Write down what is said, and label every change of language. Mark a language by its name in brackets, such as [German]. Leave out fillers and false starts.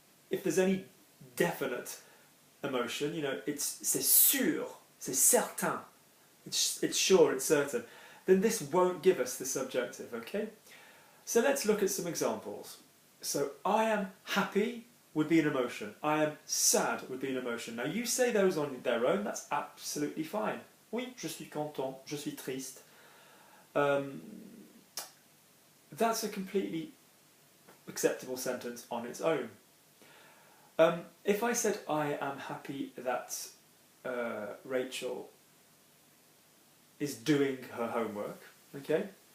[English] If there's any definite emotion, you know, [French] c'est sûr, c'est certain, [English] it's sure, it's certain, then this won't give us the subjunctive, okay? So let's look at some examples. So I am happy would be an emotion. I am sad would be an emotion. Now you say those on their own, that's absolutely fine. [French] Oui, je suis content, je suis triste. [English] That's a completely acceptable sentence on its own. If I said I am happy that Rachel is doing her homework, okay?